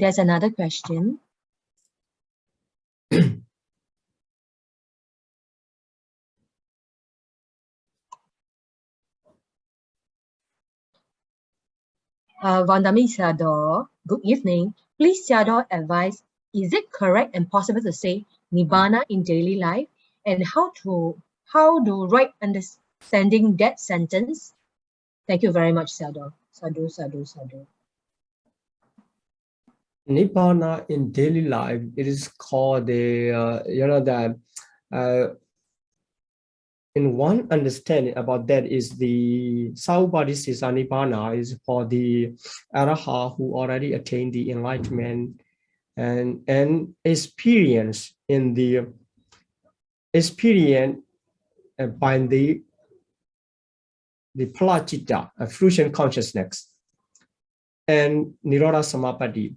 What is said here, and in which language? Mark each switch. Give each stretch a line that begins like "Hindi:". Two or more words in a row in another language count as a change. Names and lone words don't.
English: There's another question.
Pali: Vandami Sador,
English: good evening. Please, Sador, advise, is it correct and possible to say Nibbana in daily life? And how do right understanding that sentence? Thank you very much, Sador.
Pali: Sadhu, sadhu, sadhu.
English: Nibbana in daily life, it is called the, you know, that in one understanding about that is the
Pali: Saubhadisisa Nibbana
English: is for the Araha who already attained the enlightenment and experience in the experience by the Palachita, fruition consciousness, and
Pali: Nirodha Samapatti.